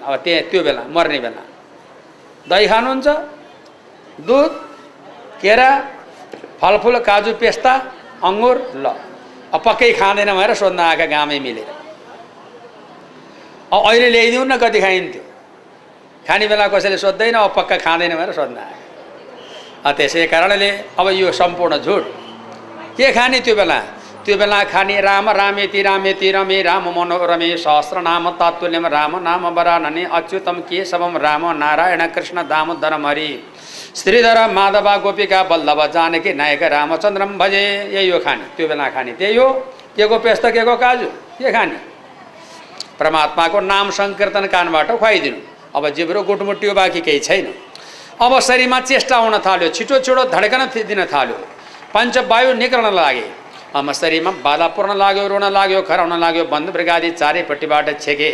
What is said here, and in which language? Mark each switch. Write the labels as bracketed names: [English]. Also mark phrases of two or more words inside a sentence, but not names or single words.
[Nepali] अब त्यो बेला मर्ने बेला दही खानुहुन्छ, दुध, केरा, फलफुल, काजु, पेस्ता, अङ्गुर, ल अब पक्कै खाँदैन भनेर सोध्न आएका गामै मिलेर। अब अहिले ल्याइदिउँ न कति खाइन्थ्यो, खाने बेला कसैले सोध्दैन, अब पक्का खाँदैन भनेर सोध्न आयो। त्यसै कारणले अब यो सम्पूर्ण झुट। के खाने त्यो बेला खाने [Sanskrit] राम रामेति रामेति रमे राम मनोरमे सहस्रनाम तत्तुल्यम राम नाम वरानने अच्युतम केशवम राम नारायण कृष्ण दामोदरम हरि श्रीधर माधव गोपिका बल्लभ जानकी नायक रामचन्द्रम भजे। [Nepali] यही हो खाने, त्यो बेला खाने त्यही हो। के को पेस्ता, के को काजु, के खाने? परमात्माको नाम संकीर्तन कानबाट खुवाइदिनु। अब जिब्रो गुटमुटियो, बाँकी केही छैन। अब शरीरमा चेष्टा हुन थाल्यो, छिटो छिटो धड्कन दिन थाल्यो, पञ्चवायु निक्लन लागे, अब शरीरमा बाधा पर्न लाग्यो, रोन लाग्यो, खराउन लाग्यो, बन्धु ब्रगादी चारैपट्टिबाट छेके।